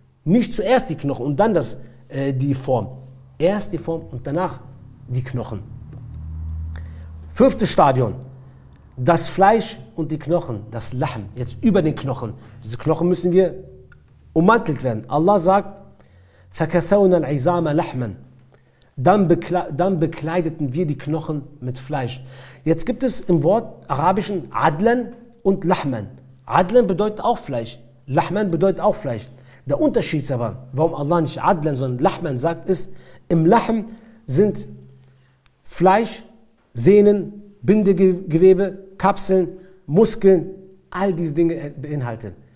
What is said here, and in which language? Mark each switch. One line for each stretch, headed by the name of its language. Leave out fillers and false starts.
German: Nicht zuerst die Knochen und dann die Form. Erst die Form und danach die Knochen. 5. Stadium. Das Fleisch und die Knochen, das Lahm, jetzt über den Knochen. Diese Knochen müssen wir ummantelt werden. Allah sagt,
Arabic: فَكَسَوْنَا الْعِظَامَ لَحْمًا.
German: Dann bekleideten wir die Knochen mit Fleisch. Jetzt gibt es im Wort Arabischen Adlan und Lahman. Adlan bedeutet auch Fleisch. Lahman bedeutet auch Fleisch. Der Unterschied ist aber, warum Allah nicht Adlan, sondern Lahman sagt, ist, im Lahm sind Fleisch, Sehnen, Bindegewebe, Kapseln, Muskeln, all diese Dinge beinhaltet.